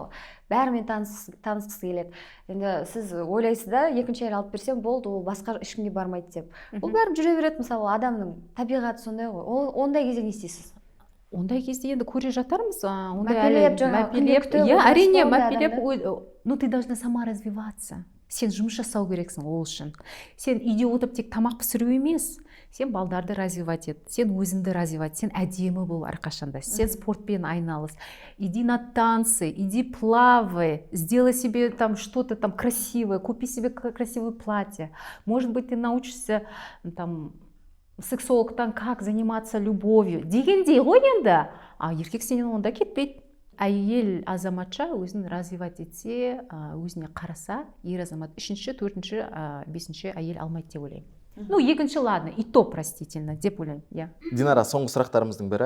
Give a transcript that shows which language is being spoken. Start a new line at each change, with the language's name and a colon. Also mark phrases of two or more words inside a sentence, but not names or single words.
Kazakh: Бәрімен танысқысы келеді. Енді сіз ойлайсыз да, екінші әйел алып берсем болды, ол басқа ешкімге бармайды деп. Ол бәрібір жүре береді, мысалы адамның табиғаты сондай ғой. Ондай кезде не істейсіз? Ондай кезде енді көре жатармыз. Мәпелеп, әрине, мәпелеп,
Russian: но ты должна сама развиваться.
Kazakh: Сен жұмыс жасау керексің ол үшін. Сен үйде отырып тек тамақ пісіру емес, сен балдарды развивать ет, сен өзіңді развивать, сен әдемі бол әрқашанда, сен спортпен айналыс,
Russian: иди на танцы, иди плавай, сделай себе там что-то там красивое, купи себе красивое платье. Может быть, ты научишься там сексологтан как заниматься любовью
Kazakh: дегендей ғой енді. Еркек сенен онда кетпейді. Әйел азаматша өзін развивать етсе, өзіне қараса, ер азамат үшінші, төртінші, бесінші әйел алмайды деп ойлаймын. Ну, екінші, ладно,
Russian: и то простительно
Kazakh: деп ойлаймын.
English: Yeah.
Kazakh: Динара, соңғы сұрақтарымыздың бірі,